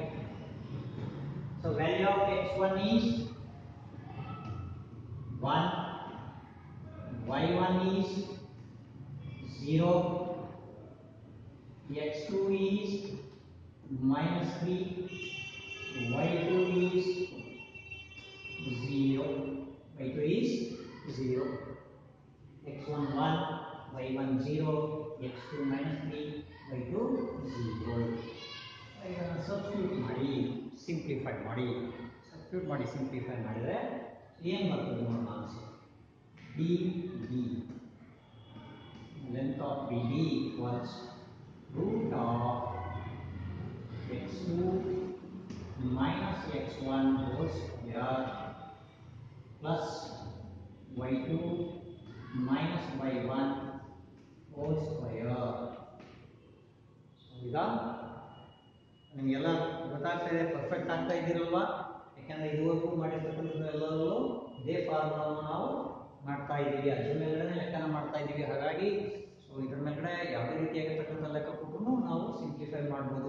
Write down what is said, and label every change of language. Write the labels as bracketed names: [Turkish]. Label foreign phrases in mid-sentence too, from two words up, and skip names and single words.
[English] So value of x1 is 1, y1 is 0, x2 is minus 3, y2 is 0, y2 is 0, x1 1, y1 0, x2 minus 3, y2 0. Substitute [Kannada] ಮಾಡಿ ಸಿಂಪ್ಲಿಫೈ ಮಾಡಿ ಸಿಂಪ್ಲಿಫೈ ಮಾಡಿದ್ರೆ ಏನು ಬರ್ತದೆ ನೋಡೋಣ [English] answer D D length of BD equals root of x2 minus x1 whole square plus y2 minus y1 whole square. [Kannada] ಈಗ ನಿಮಗೆಲ್ಲ ಗೊತ್ತಾಗ್ತಾ ಇದೆ, ಪರ್ಫೆಕ್ಟ್ ಆಗ್ತಾ ಇದ್ದೀರಲ್ವಾ? ಯಾಕಂದ್ರೆ ಇದುವರೆಗೂ ಮಾಡಿರ್ತಕ್ಕಂಥದ್ದು ಎಲ್ಲರೂ ಇದೇ ಫಾರ್ಮುಲಾವನ್ನು ನಾವು ಮಾಡ್ತಾ ಇದ್ದೀವಿ, ಅದ್ರ ಮೇಲ್ಗಡೆ ಲೆಕ್ಕನ ಮಾಡ್ತಾ ಇದ್ದೀವಿ. ಹಾಗಾಗಿ ಸೊ ಇದ್ರ ಮೇಲ್ಗಡೆ ಯಾವುದೇ ರೀತಿಯಾಗಿರ್ತಕ್ಕಂಥ ಲೆಕ್ಕ ಕೊಟ್ಟರು ನಾವು ಸಿಂಪ್ಲಿಫೈ ಮಾಡ್ಬೋದು.